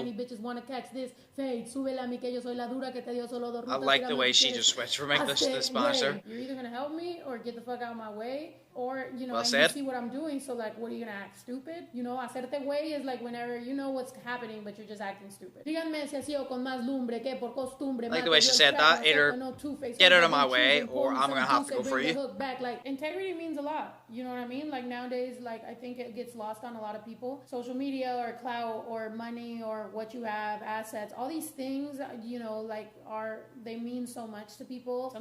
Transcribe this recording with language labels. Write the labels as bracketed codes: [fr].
[en] any bitches want to catch this fade, [es] súbele a mí que yo soy la dura que te dio solo dos rutas. [en] I like the way she just switched from English to Spanish there. You're either gonna help me or get the fuck out of my way, or, you know, well and you see what I'm doing, so like, what are you gonna act stupid? You know, hacerte way is like whenever you know what's happening, but you're just acting stupid. [es] Díganme si así o con más lumbre que por costumbre. [en] Like the way she said that, either get out of my way, or I'm gonna have to go for you. Like, integrity means a lot, you know what I mean? Like, nowadays, like, I think it gets lost on a lot of people. Social media or clout or money or what you have, assets, all these things, you know, like, they mean so much to people.